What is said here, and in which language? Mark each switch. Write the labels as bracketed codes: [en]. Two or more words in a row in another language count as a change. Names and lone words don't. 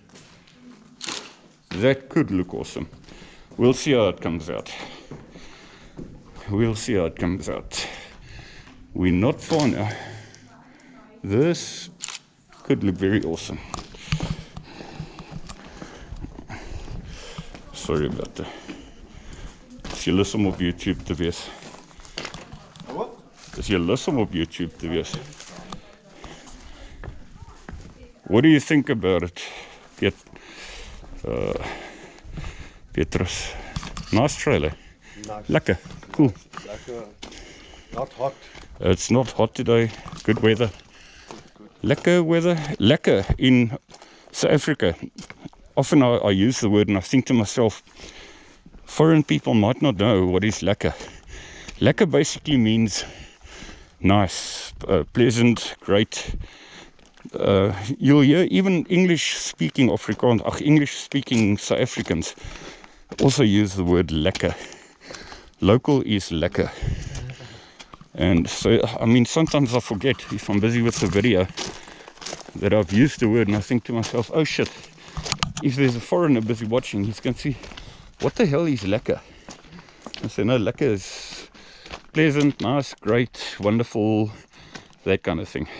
[en] That could look awesome. We'll see how it comes out. We're not far now. This could look very awesome. Sorry about that. [af] As jy lus om op YouTube te wees. Wat? As jy lus om op YouTube te wees. [en] What do you think about it, Petrus? Nice trailer. Nice. [af] Lekker. Cool. Lekker. [en] Not hot. It's not hot today. Good weather. Lekker weather. Lekker in South Africa. Often I use the word and I think to myself, foreign people might not know what is lekker. Lekker basically means nice, pleasant, great. You'll hear even English-speaking Afrikaans, English-speaking South Africans also use the word lekker. Local is lekker. And so, I mean, sometimes I forget if I'm busy with the video that I've used the word and I think to myself, oh shit, if there's a foreigner busy watching, he's going to see, what the hell is lekker? I say, no, lekker is pleasant, nice, great, wonderful, that kind of thing.